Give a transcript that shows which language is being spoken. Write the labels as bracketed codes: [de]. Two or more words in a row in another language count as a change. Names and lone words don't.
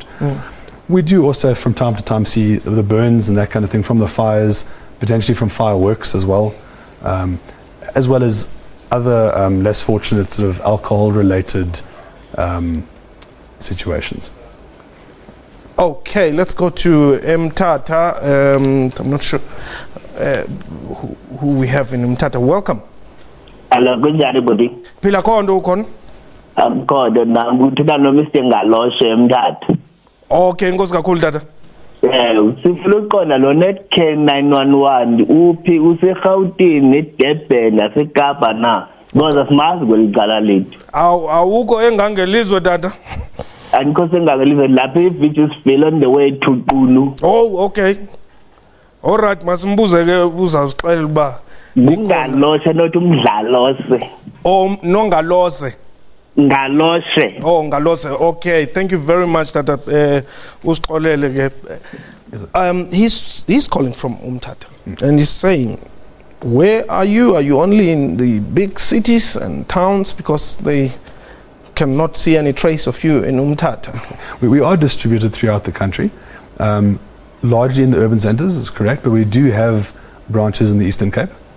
[en] We do also from time to time see the burns and that kind of thing from the fires, potentially from fireworks as well as other less fortunate sort of alcohol related situations. Okay, let's go to Mtata. I'm not sure who we have in Mtata. Welcome. Hello, good everybody. [xh] Pila kondo ukon? [en] I'm God, and I'm good to know Mr. [xh] Ngaloshe Mtata. [en] Okay, [xh] ngozi kakhulu tata. Sifuna uqonda lo netcare 911 uphi useGauteng eDurban naseKapa na ngoba simazi kwelicala lethu. Awukho engangelizwe tata. Andikho sengangelizwe lapha eVichtsville [en] on the way to [xh] Qunu. [en] Oh, okay. All right, [xh] masimbuze ke uzasixelela uba Ngaloshe not umdlalose. [en] Oh, nongalose. [xh] Ngaloshe. Oh, Ngalose. [en] Okay, thank you very much, Tata. [xh] Usixolele ke. [en] He's calling from Umtata, and he's saying, where are you? Are you only in the big cities and towns? Because they cannot see any trace of you in Umtata. We are distributed throughout the country, largely in the urban centres, is correct, but we do have branches in the Eastern Cape.